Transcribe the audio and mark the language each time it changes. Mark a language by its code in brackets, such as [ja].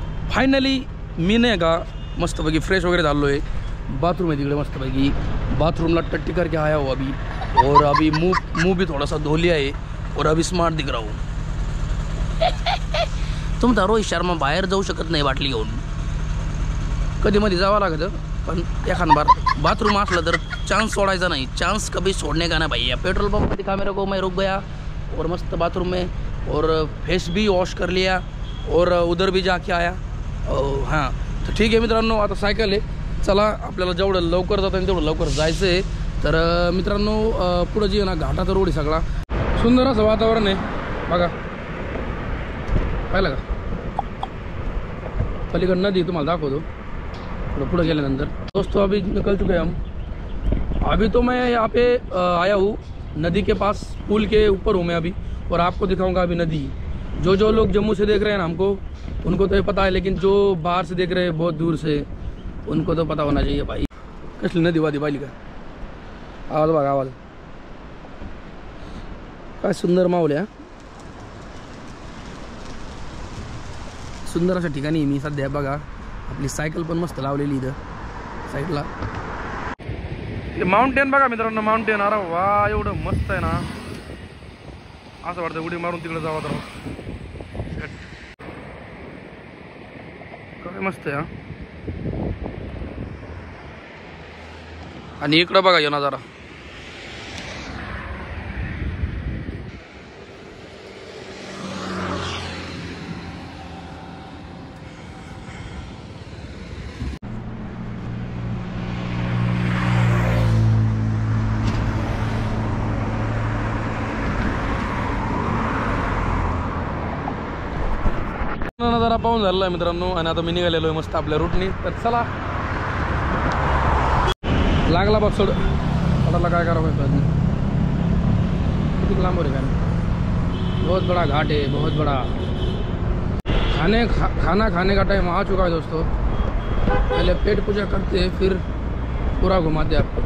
[mr] Finally मी नाही का मस्तपैकी फ्रेश वगैरह झालो आहे। बाथरूम आहे तिकडे मस्तपैकी, बाथरूमला [hi] टट्टी करके आया हो अभी। और अभी मुंह भी थोड़ा सा धो लिया है और अभी स्मार्ट दिख रहा हूँ। [mr] तुम तर रोहित शर्मा बाहेर जाऊ शकत नाही बाटली घेऊन, कधी मध्ये जावं लागतं, पण एखाद बार बाथरूम असलं तर चांस सोडायचा नहीं, [hi] चांस कभी छोड़ने का ना भैया। पेट्रोल पंप पे दिखा मेरे को, मैं रुक गया और मस्त बाथरूम में और फेस भी वॉश कर लिया और उधर भी जाके आया। [mr] हाँ तर ठीक आहे मित्रांनो, आता सायकल आहे, चला आपल्याला जेवढं लवकर जाता येईल तेवढं लवकर जायचं आहे। तर मित्रांनो पुढं जी ना घाटाचा रोड आहे सगळा, सुंदर असं वातावरण आहे बघा, पाहिलं का। पलीकडे नदी तुम्हाला दाखवतो पुढे गेल्यानंतर। [hi] दोस्तों अभी निकल चुके हम, अभी तो मैं यहाँ पे आया हूँ नदी के पास, पुल के ऊपर हूँ मैं अभी, और आपको दिखाऊंगा अभी नदी। जो लोग जम्मू से देख रहे हैं ना हमको, उनको तो ये पता है, लेकिन जो बाहर से देख रहे हैं बहुत दूर से, उनको तो पता होना चाहिए भाई। [mr] कसली नदी वादी पाहिली का, आवाज बघा आवाज, काय सुंदर माहोल आहे। सुंदर अशा ठिकाणी मी सध्या बघा, आपली सायकल पण मस्त लावलेली इथं साईडला। माउंटेन बघा मित्रांनो, माउंटेन, अरे वा एवढं मस्त आहे ना। असं वाटतं उडी मारून तिकडे जावं तर काय मस्त आहे. आणि इकडं बघा यो नजारा. नजारा पाहून झालेला आहे मित्रांनो. आणि आता मी निघालेलो आहे मस्त आपल्या रूटनी. तर चला लागला बघ सोड पटाला काय करावं किती लांब [hi] है बहुत बड़ा घाट है बहुत बड़ा. खाना खाने का टाइम आ चुका है दोस्तों. पहले पेट पूजा करते हैं फिर पूरा घुमाते हैं आपको.